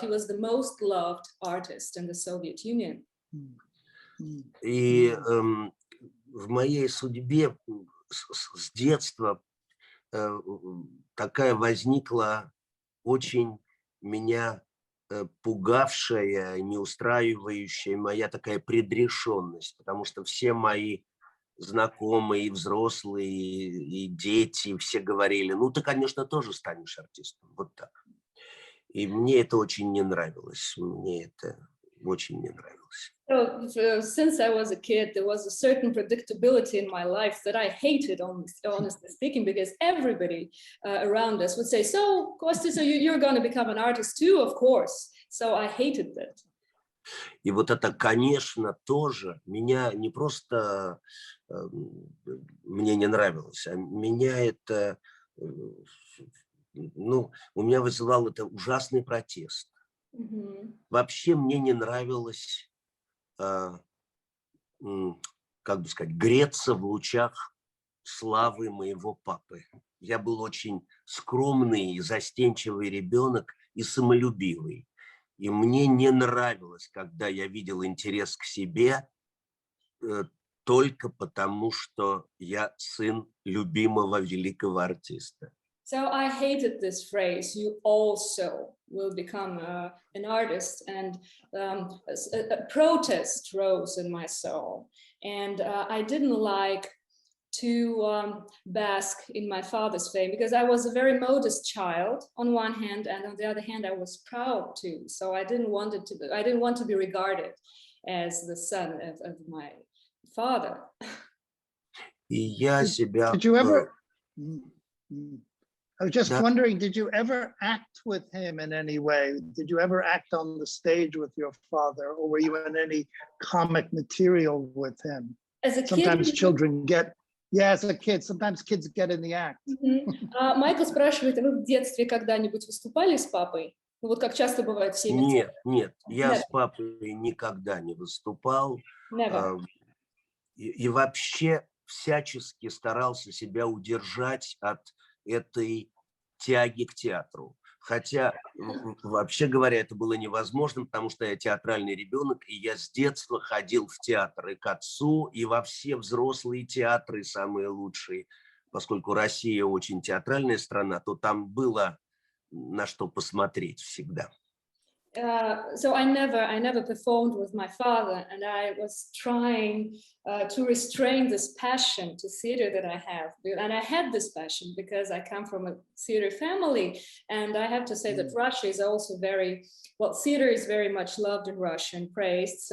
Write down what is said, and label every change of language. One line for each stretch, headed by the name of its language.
English: He was the most loved artist in the Soviet Union.
Russian: И в моей судьбе с детства такая возникла очень меня пугавшая, не устраивающая моя такая предрешенность, потому что все мои знакомые, и взрослые, и дети, все говорили, ну ты, конечно, тоже станешь артистом, вот так. И мне это очень не нравилось, мне это очень не нравилось. нравился.
English: So, since I was a kid, there was a certain predictability in my life that I hated, honestly speaking, because everybody around us would say, so, Kostya, so you're going to become an artist too, of course. So I hated that.
Russian: И вот это, конечно, тоже меня не просто мне не нравилось, а меня это, ну, у меня вызывал это ужасный протест. Вообще мне не нравилось, как бы сказать, греться в лучах славы моего папы. Я был очень скромный, застенчивый ребенок и самолюбивый. И мне не нравилось, когда я видел интерес к себе только потому, что я сын любимого великого артиста.
English: So I hated this phrase, you also will become an artist, and a protest rose in my soul. And I didn't like to bask in my father's fame, because I was a very modest child on one hand, and on the other hand I was proud too. So I didn't want to be regarded as the son of my father.
Russian: И я себя...
English: Did you ever... I was just wondering, did you ever act with him in any way? Did you ever act on the stage with your father, or were you in any comic material with him? As a Sometimes kid, children get... Yeah, as a kid, sometimes kids get in the act.
Russian: Майкл спрашивает, вы в детстве когда-нибудь выступали с папой? Ну вот как часто бывает в семье. Нет, я с папой никогда не выступал. И вообще всячески старался себя удержать от этой тяги к театру. Хотя, вообще говоря, это было невозможно, потому что я театральный ребенок, и я с детства ходил в театр и к отцу, и во все взрослые театры, самые лучшие. Поскольку Россия очень театральная страна, то там было на что посмотреть всегда.
English: So I never performed with my father, and I was trying to restrain this passion to theater that I have. And I had this passion because I come from a theater family, and I have to say that Russia is also theater is very much loved in Russia and praised.